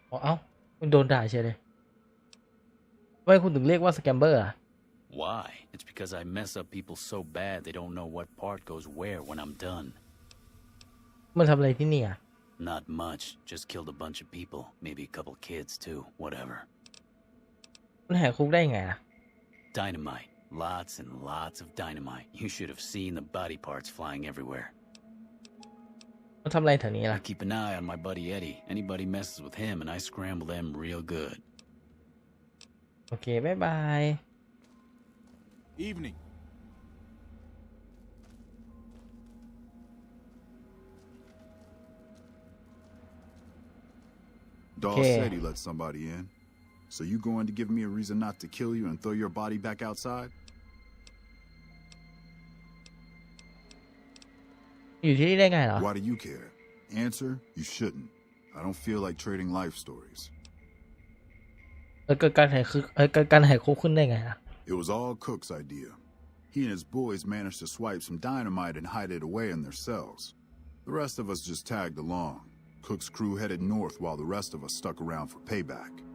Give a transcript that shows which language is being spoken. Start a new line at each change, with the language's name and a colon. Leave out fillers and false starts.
Thai: เอ้าคุณโดนด่าเฉยเลยทำไมคุณถึงเรียกว่าสแกมเบอร์อ่ะ
English: Why? It's because I mess up people so bad they don't know what part goes where when I'm done.
Thai: มันทำอะไรที่นี่อ่ะ
English: Not much. Just killed a bunch of people. Maybe a couple kids too. Whatever.
Thai: มันแหกคุกได้ไงอ่ะ
English: Dynamite. Lots and lots of dynamite. You should have seen the body parts flying everywhere.
Thai: มันทำอะไรแถวนี้
English: I
Thai: ล่ะ
English: keep an eye on my buddy Eddie. Anybody messes with him and I scramble them real good.
Thai: โอเคบ๊ายบาย
English: Evening. Dawes Okay. said he let somebody in. So you going to give me a reason not to kill you and throw your body back outside?
Thai: อยู่ที่นี่ได้ไงเหรอ
English: Why do you care? Answer, you shouldn't. I don't feel like trading life stories.
Thai: เกิดการแหกคุกเกิดการแหกคุกขึ้นได้ไงอ่ะ
English: It was all Cook's idea. He and his boys managed to swipe some dynamite and hide it away in their cells. The rest of us just tagged along. Cook's crew headed north while the rest of us stuck around for payback.